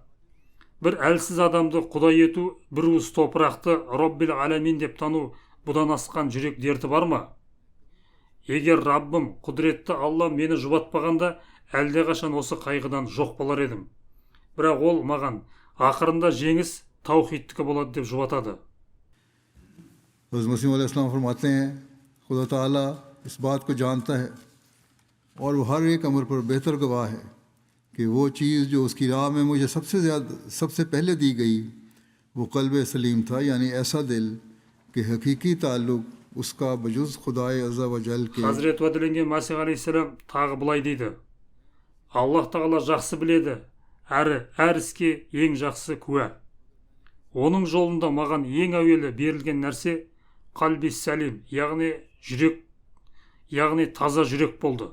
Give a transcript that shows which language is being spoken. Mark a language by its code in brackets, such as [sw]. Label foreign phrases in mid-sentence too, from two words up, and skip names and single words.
[kk] Бір әлсіз адамды құдай ету, бір уыс топырақты [ar] رب العالمين [kk] деп тану, бұдан асқан жүрек дерті бар ма? Егер Раббым, құдіретті Алла мені жұбатпағанда, әлдеқашан осы қайғыдан жоқ болар едім. бірақ ол маған ақырында жеңіс таухидтікі болады деп жұбатады. [ur] حضرت مسیح علیہ السلام فرماتے ہیں خدا تعالیٰ اس بات کو جانتا ہے اور وہ ہر ایک امر پر بہتر گواہ ہے کہ وہ چیز جو اس کی راہ میں مجھے سب سے پہلے دی گئی وہ قلب سلیم تھا، یعنی ایسا دل کہ حقیقی تعلق اس کا بجز خدائے عز و جل کے. [kk] Хазірет уәделенген Масих алейхиссалам тағы былай дейді: Аллах тағала жақсы біледі, әрі әр іске ең жақсы куә. Оның жолында маған ең әуелі берілген нәрсе [ar] قلب سليم, [kk] яғни таза жүрек болды.